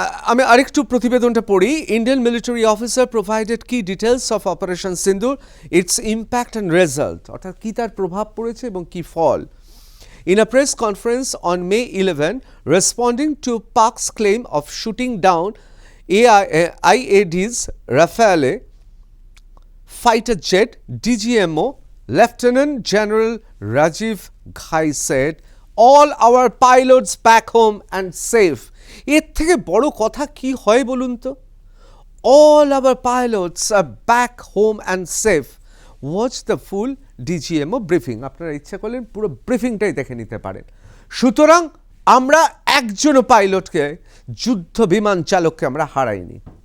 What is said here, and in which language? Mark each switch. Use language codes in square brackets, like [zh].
[bn] আমি আরেকটু প্রতিবেদনটা পড়ি। [en] Indian military officer provided key details of Operation Sindoor, its impact and result. [bn] অর্থাৎ কী তার প্রভাব পড়েছে এবং কী ফল। [en] In a press conference on May 11, responding to Pak's claim of shooting down IAD's Rafale fighter jet, DGMO Lieutenant General Rajiv Ghai said, all our pilots back home and safe. [bn] এর থেকে বড় কথা কি হয় বলুন তো? [en] All our pilots are back home and safe. Watch the full DGMO briefing. [bn] আপনারা ইচ্ছা করলেন পুরো ব্রিফিংটাই দেখে নিতে পারেন। সুতরাং আমরা একজনও পাইলটকে, যুদ্ধ বিমান চালককে আমরা হারাইনি।